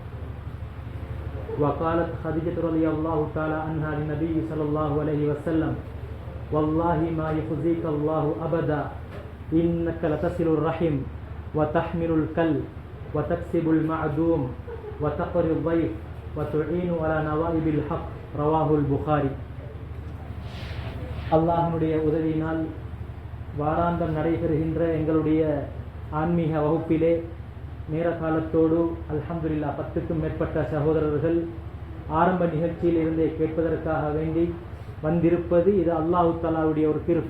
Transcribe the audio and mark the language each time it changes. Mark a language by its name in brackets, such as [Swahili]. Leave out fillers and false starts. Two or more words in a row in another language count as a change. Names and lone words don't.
[Arabic] وقالت خديجة رضي الله تعالى عنها للنبي صلى الله عليه وسلم: والله ما يخزيك الله أبدا إنك لتصل الرحم وتحمل الكل وتكسب المعدوم وتقري الضيف وتعين على نوائب الحق. رواه البخاري. [Tamil] அல்லாஹ்வுடைய உதவியினால் வாராந்தம் நடைபெறுகின்ற எங்களுடைய ஆன்மீக வகுப்பிலே நேர காலத்தோடு அல்ஹம்துலில்லாஹ் 10க்கும் மேற்பட்ட சகோதரர்கள் ஆரம்ப நிகழ்ச்சியில் இருந்தே கேட்பதற்காக வேண்டி வந்திருப்பது இது அல்லாஹ் தஆலாவுடைய ஒரு கிருபை.